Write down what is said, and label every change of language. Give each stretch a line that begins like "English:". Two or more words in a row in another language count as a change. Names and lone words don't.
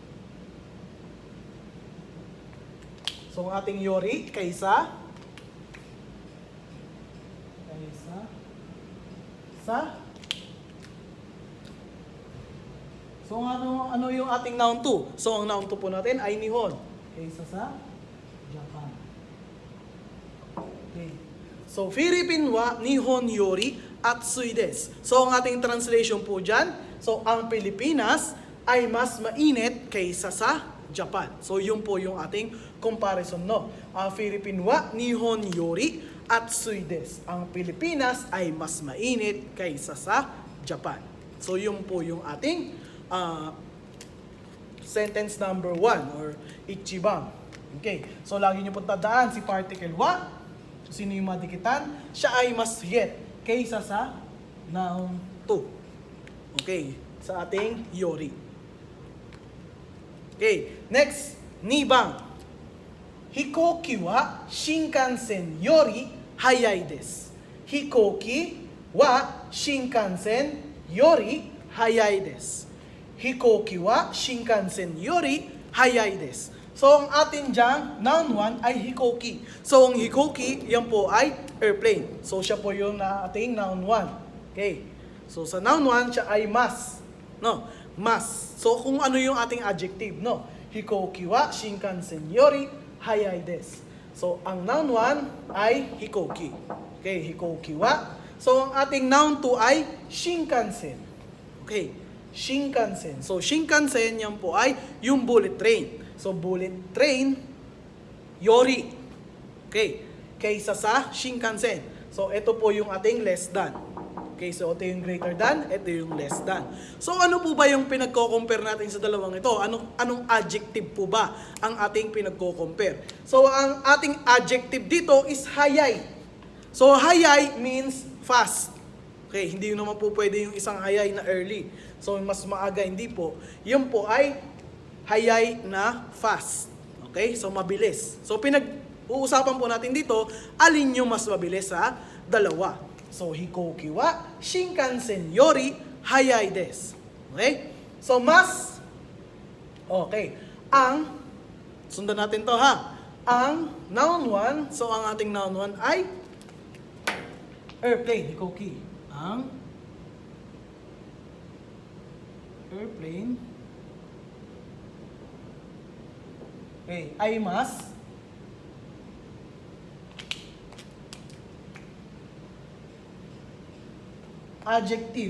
Filipino: So, ang ating yori, kaysa sa. So, ano yung ating noun 2? So, ang noun 2 po natin ay Nihon. Kaysa sa Japan. Okay.
Japanese: So, フィリピンは, 日本より、暑いです.
Filipino: So, ang ating translation po dyan, so, ang Pilipinas ay mas mainit kaysa sa Japan. So, yun po yung ating comparison, no?
Japanese: Ang フィリピンは, 日本より、暑いです.
Filipino: Ang Pilipinas ay mas mainit kaysa sa Japan. So, yun po yung ating sentence number 1 or ichibang. Okay, so lagi nyo pong tandaan si particle wa, sino yung madikitan, siya ay mas higit kaysa sa noun to. Okay, sa ating yori. Okay, next, nibang.
Japanese: 飛行機は新幹線より速いです. 飛行機は新幹線より速いです. 飛行機は新幹線より速いです.
Filipino: So, ang atin dyan, noun 1 ay hikoki. So, ang hikoki, yan po ay airplane. So, siya po yung ating noun 1. Okay. So, sa noun 1, siya ay mas. No? Mas. So, kung ano yung ating adjective, no?
Japanese: 飛行機は新幹線より速いです.
Filipino: So, ang noun 1 ay hikoki. Okay,
Japanese: 飛行機は.
Filipino: So, ang ating noun 2 ay Shinkansen. Okay, Shinkansen. So, Shinkansen, yan po ay yung bullet train. So, bullet train, yori. Okay, kaysa sa Shinkansen. So, ito po yung ating
English: less than.
Filipino: Okay, so ito yung
English: greater than,
Filipino: ito yung
English: less than.
Filipino: So, ano po ba yung pinagko-compare natin sa dalawang ito? Anong adjective po ba ang ating pinagko-compare? So, ang ating adjective dito is hayay. So, hayay
English: means fast.
Filipino: Okay, hindi naman po pwede yung isang hayay na early. So, mas maaga, hindi po. Yun po ay hayay na fast. Okay, so mabilis. So, pinag-uusapan po natin dito, alin yung mas mabilis sa dalawa. So,
Japanese: 飛行機は新幹線より速いです.
Filipino: Okay? So, mas, okay, sundan natin to ha. Ang noun 1, so ang ating noun 1 ay airplane, hikoki. Ang airplane, okay, ay mas adjective.